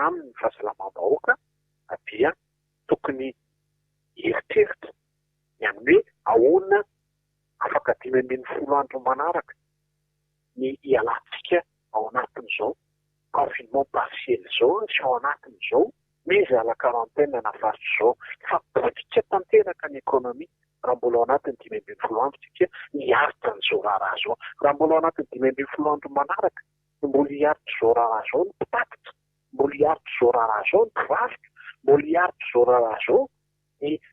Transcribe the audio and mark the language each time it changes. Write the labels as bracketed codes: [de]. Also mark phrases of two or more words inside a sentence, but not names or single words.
[mg] aminy fahasalamam-bahoaka dia tokony eritreritra ny amin'ny hoe ahoana afaka 5-10 andro manaraka ny ialantsika ao anatin'izao confinement partiel zao sy ao anatin'izao [fr] mise à la quarantaine [mg] na faritra izao fa politika tanteraka ny ekonomia raha mbola ao anatin'ny 5-10 andro tsika hiaritra n'izao raharaha zao raha mbola ao anatin'ny 5-10 andro manaraka mbola hiaritra izao raharaha zao ny mpitatitra mbola hiaritra izao raharaha zao ny mpivarotra mbola hiaritra izao raharaha zao ny